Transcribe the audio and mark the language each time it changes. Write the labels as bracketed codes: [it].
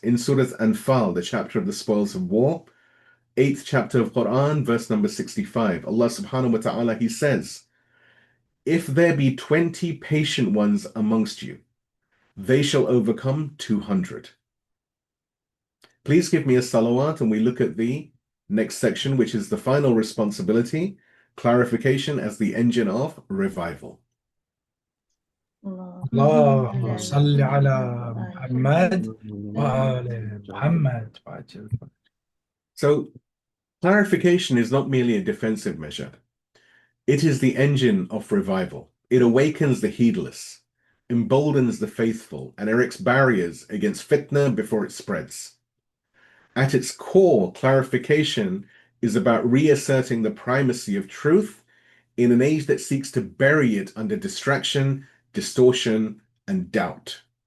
[en] In Surah Anfal, the chapter of the spoils of war, 8th chapter of Quran, verse number 65, Allah subhanahu wa ta'ala, He says, if there be 20 patient ones amongst you, they shall overcome 200. Please give me a salawat and we look at the next section, which is the final responsibility, clarification as the engine of revival. [ar] اللهم صل على محمد وآل محمد. [en] So clarification is not merely a defensive measure. It is the engine of revival. It awakens the heedless, emboldens the faithful, and erects barriers against fitna before it spreads. At its core, clarification is about reasserting the primacy of truth in an age that seeks to bury it under distraction, distortion, and doubt.